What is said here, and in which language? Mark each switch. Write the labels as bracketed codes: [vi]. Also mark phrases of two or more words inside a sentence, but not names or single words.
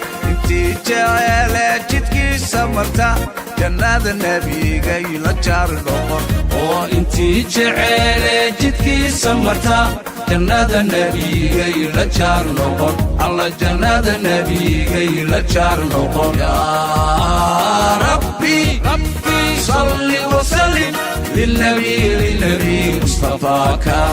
[so] Intii jecele jidkiisa marta, jannada nabigay la jaar noqon. Oo intii jecele jidkiisa marta, jannada nabigay la jaar noqon. Alla jannada nabigay la jaar noqon. [ar] يا ربي، ربي صل وسلم للنبي، للنبي مصطفاك.